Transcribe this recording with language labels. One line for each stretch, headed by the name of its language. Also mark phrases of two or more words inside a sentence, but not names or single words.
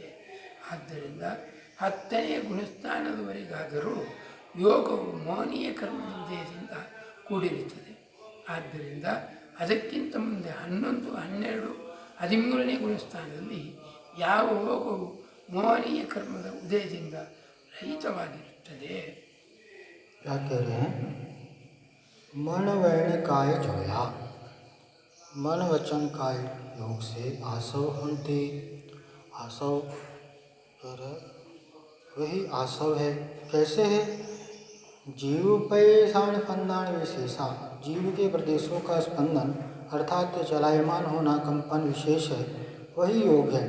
Kannada: ಆದ್ದರಿಂದ 10ನೇ ಗುಣಸ್ಥಾನದವರೆಗಾದರೂ ಯೋಗವು ಮೋಹನೀಯ ಕರ್ಮದ ಉದಯದಿಂದ ಕೂಡಿರುತ್ತದೆ. ಆದ್ದರಿಂದ ಅದಕ್ಕಿಂತ ಮುಂದೆ 11, 12, 13ನೇ ಗುಣಸ್ಥಾನದಲ್ಲಿ ಯಾವ ಯೋಗವು ಮೋಹನೀಯ ಕರ್ಮದ ಉದಯದಿಂದ ರಹಿತವಾಗಿರುತ್ತದೆ.
Hindi: ಯಾಕೆ मन वैण काय जोया, मन वचन काय योग से आसव होते. आसव वही आसव है. कैसे है? जीव पे साण स्पंदन विशेषा, जीव के प्रदेशों का स्पंदन अर्थात चलायमान होना, कंपन विशेष है, वही योग है.